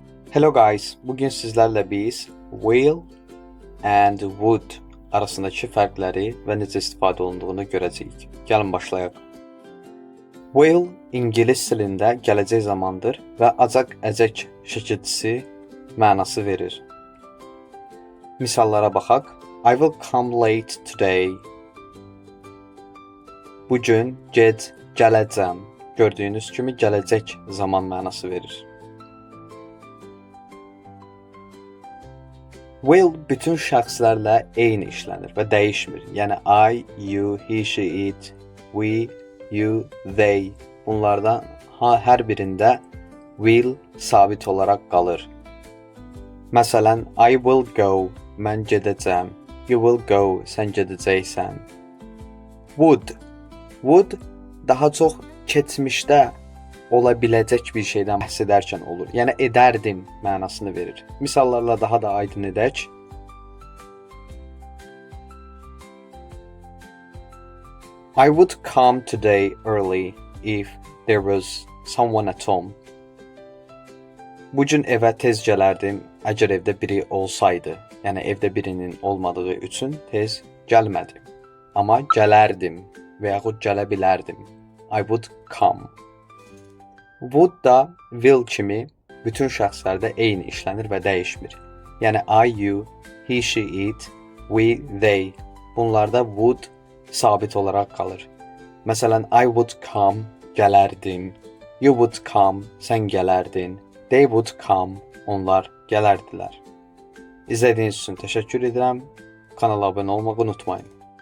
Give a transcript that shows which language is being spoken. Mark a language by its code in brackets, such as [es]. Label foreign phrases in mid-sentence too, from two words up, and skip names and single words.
[en] Hello guys, [az] bugün sizlerle biz [en] will and would [az] arasındaki fərqləri və necə istifadə olunduğunu görəcəyik. Gəlin başlayaq. Will İngilis dilində gələcək zamandır və acaq-əcək şəkilçisi mənası verir. Misallara baxaq. [en] I will come late today. [az] Bugün gec gələcəm. Gördüyünüz kimi gələcək zaman mənası verir. Will bütün şəxslərlə eyni işlənir və dəyişmir. [en] Yəni I, you, he, she, it, we, you, they. [az] Bunlardan hər birində will sabit olaraq qalır. Məsələn, [en] I will go, [az] mən gedəcəm. [en] You will go, [az] sən gedəcəksən. Would daha çox keçmişdə ola biləcək bir şeydən bəhs edərkən olur. Yəni edərdim mənasını verir. Misallarla daha da aydın edək. [en] I would come today early if there was someone at home. [az] Bu gün evə tez gələrdim əgər evdə biri olsaydı. Yəni evdə birinin olmadığı üçün tez gəlmədim. Amma gələrdim və yaxud gələ bilərdim. [en] I would come. [az] Would da will kimi bütün şəxslərdə eyni işlənir və dəyişmir. [en] Yəni I, you, he, she, it, we, they. [az] Bunlarda would sabit olaraq qalır. Məsələn, [en] I would come, gələrdim. You would come, [az] sən gələrdin. [en] They would come, [az] onlar gələrdilər. İzlədiyiniz üçün təşəkkür edirəm. Kanala abunə olmağı unutmayın.